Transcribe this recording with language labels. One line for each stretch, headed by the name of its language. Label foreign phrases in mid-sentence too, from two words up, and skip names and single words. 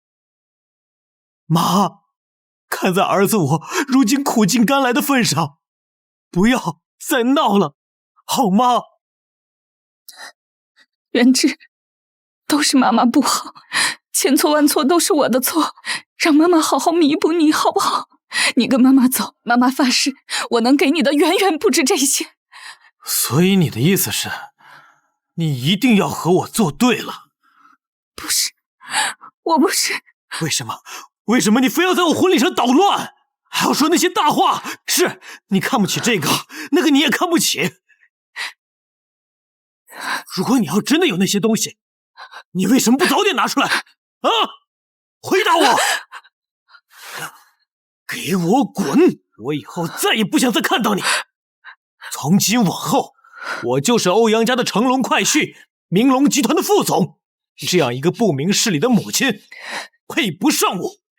Chinese: 媽，看在兒子我如今苦盡甘來的份上，不要再鬧了，好嗎？遠志，都是媽媽不好，千錯萬錯都是我的錯，讓媽媽好好彌補你好不好？你跟媽媽走，媽媽發誓，我能給你的遠遠不止這些。所以你的意思是，你一定要和我作對了？不是，我不是。为什么？为什么你非要在我婚礼上捣亂，還要說那些大話？是你看不起這個，那個你也看不起。如果你要真的有那些東西，你為什麼不早點拿出來？啊！回答我！給我滾！我以後再也不想再看到你。從今往後，我就是歐陽家的乘龍快婿，明龍集團的副總。這樣一個不明事理的母親，配不上我。